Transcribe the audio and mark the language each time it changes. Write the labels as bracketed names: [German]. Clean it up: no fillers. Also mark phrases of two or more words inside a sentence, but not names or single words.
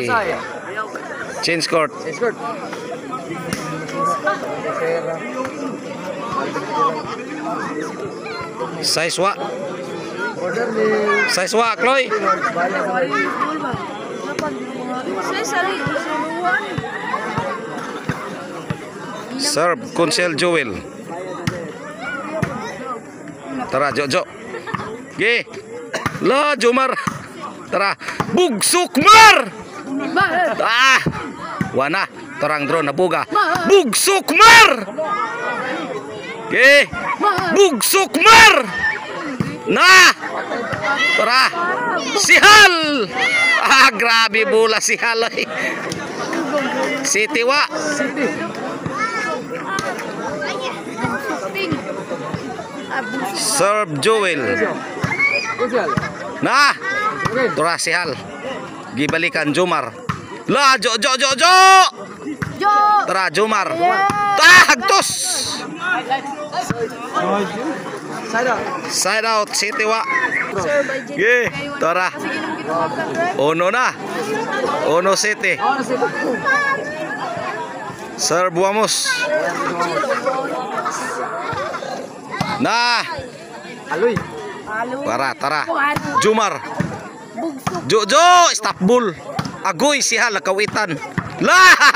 [English] Change court. Saiswa. [Cebuano] Saiswa, Chloe. Serve Konsehal Joel. Tara Jojo. Ge. La Jomar. Tara Bugsukmar. Wana terang drone nabuga. Bugsukmar. Ge. Bugsukmar. Nah. Tara Sihal. Grabe bola Sihal. City wa. Serve Joel. Nah. Tara Sihal. Gibalikan Jomar. La Jo. Tara Jomar. Hagtos. [English] Side out [Cebuano] City wa. Ge, tara. Ono na. Ono City. Serve Wamos. Nah. Aloy. Tara. Jomar. Jojo, Istanbul. Agoy Sihal kawitan. La.